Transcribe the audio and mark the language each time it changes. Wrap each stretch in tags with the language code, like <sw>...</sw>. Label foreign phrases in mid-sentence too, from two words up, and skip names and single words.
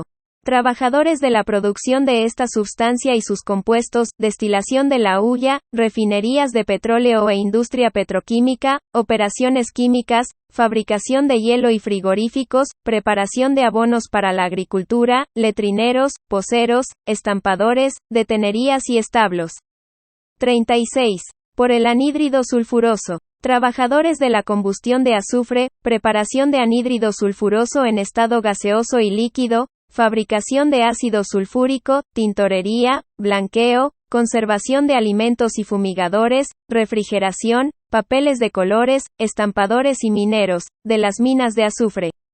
<es>Trabajadores de la producción de esta sustancia y sus compuestos, destilación de la hulla, refinerías de petróleo e industria petroquímica, operaciones químicas, fabricación de hielo y frigoríficos, preparación de abonos para la agricultura, letrineros, poceros, estampadores, detenerías y establos. 36. Por el anhídrido sulfuroso. Trabajadores de la combustión de azufre, preparación de anhídrido sulfuroso en estado gaseoso y líquido, fabricación de ácido sulfúrico, tintorería, blanqueo, conservación de alimentos y fumigadores, refrigeración, papeles de colores, estampadores y mineros, de las minas de azufre.</es>